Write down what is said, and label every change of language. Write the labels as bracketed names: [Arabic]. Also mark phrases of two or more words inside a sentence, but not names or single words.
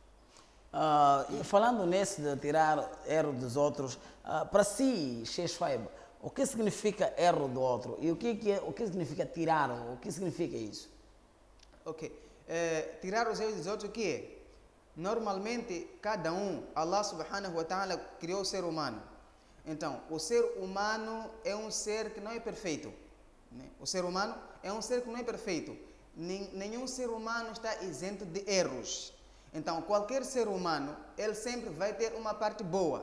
[Portuguese] Falando nesse de tirar erro dos outros, para si, Sheikh Shuaib, o que significa erro do outro? E o que significa tirar? O que significa isso? Ok. Tirar os erros dos outros, o que é? Normalmente, cada um, [Arabic] الله سبحانه وتعالى [Portuguese] criou o ser humano. Então, o ser humano é um ser que não é perfeito, né? O ser humano é um ser que não é perfeito. Nenhum ser humano está isento de erros. Então, qualquer ser humano, ele sempre vai ter uma parte boa.